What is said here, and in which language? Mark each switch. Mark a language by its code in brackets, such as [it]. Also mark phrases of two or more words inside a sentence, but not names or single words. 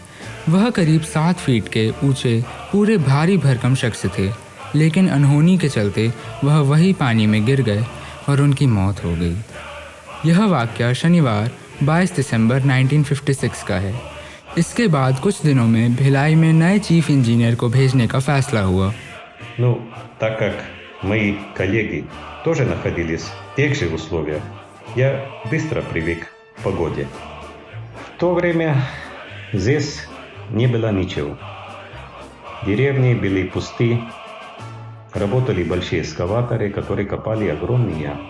[hi] वह करीब 7 फीट के ऊंचे पूरे भारी भरकम शख्स थे, लेकिन अनहोनी के चलते वह वही पानी में गिर गए और उनकी मौत हो गई। यह वाक़या शनिवार 22 दिसंबर 1956 का है। इसके बाद कुछ दिनों में भिलाई में नए [en] chief engineer [hi] को भेजने का फैसला हुआ। [ru] Ну, так как мои коллеги тоже находились в тех же условиях, я быстро привык к погоде. В то время здесь не было ничего. Деревни были пусты, работали большие экскаваторы, которые копали огромные ямы.